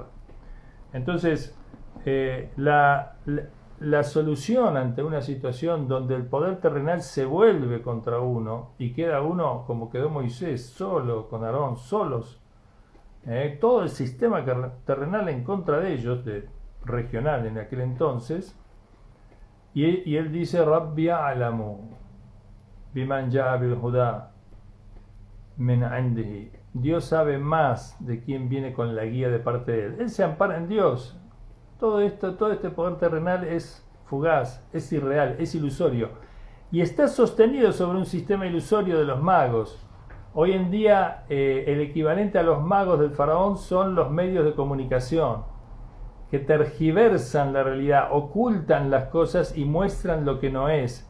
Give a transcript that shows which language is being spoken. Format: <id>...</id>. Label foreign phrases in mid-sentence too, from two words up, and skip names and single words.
<es>Entonces, la solución ante una situación donde el poder terrenal se vuelve contra uno y queda uno como quedó Moisés, solo, con Aarón, solos, todo el sistema terrenal en contra de ellos, regional en aquel entonces, y él dice,</es> <ar>رب أعلم بمن جاء بالهدى من عنده.</ar> <es>Dios sabe más de quién viene con la guía de parte de él. Él se ampara en Dios. Todo este poder terrenal es fugaz, es irreal, es ilusorio. Y está sostenido sobre un sistema ilusorio de los magos. Hoy en día el equivalente a los magos del faraón son los medios de comunicación, que tergiversan la realidad, ocultan las cosas y muestran lo que no es.</es>